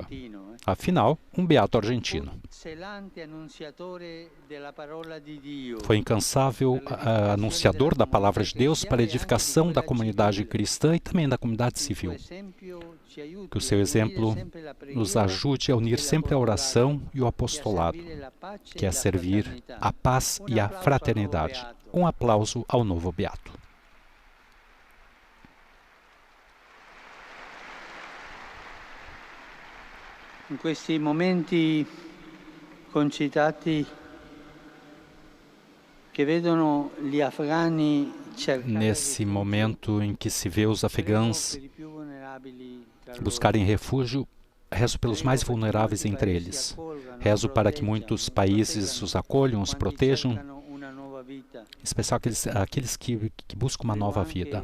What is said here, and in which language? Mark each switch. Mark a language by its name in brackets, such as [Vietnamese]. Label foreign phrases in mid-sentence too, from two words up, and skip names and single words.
[Portuguese] Afinal, um beato argentino. Foi incansável anunciador da palavra de Deus para a edificação da comunidade cristã e também da comunidade civil. Que o seu exemplo nos ajude a unir sempre a oração e o apostolado, que é servir a paz e a fraternidade. Um aplauso ao novo beato. [Italian] In questi momenti concitati che vedono gli afghani [Portuguese] Nesse momento em que se vê os afegãos buscarem refúgio, rezo pelos mais vulneráveis entre eles. Rezo para que muitos países os acolham, os protejam, em especial aqueles que buscam uma nova vida.